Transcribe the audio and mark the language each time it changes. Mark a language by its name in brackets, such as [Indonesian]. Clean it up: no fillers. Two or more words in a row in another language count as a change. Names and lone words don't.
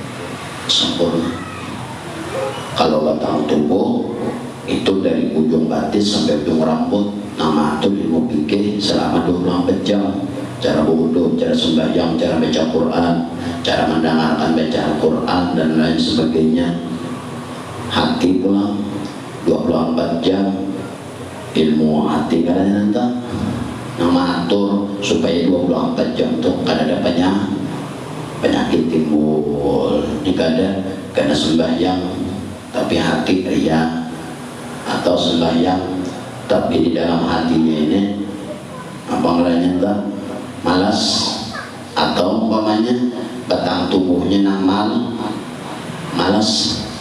[Banjar] Kalau batang tubuh itu dari ujung batis sampai ujung rambut, nama itu ilmu fikih selama 24 jam. [Indonesian] Cara wudhu, cara sembahyang, cara baca Quran, cara mendengarkan bacaan Quran dan lain sebagainya. [Banjar] Hati pula 24 jam ilmu hati kadang nanti nama atur supaya 24 jam tuh kadang ada penyakit timbul. [Indonesian] Ini kadang sembahyang tapi hati ria, atau sembahyang tapi di dalam hatinya ini apa ngeranya malas, atau umpamanya batang tubuhnya malas.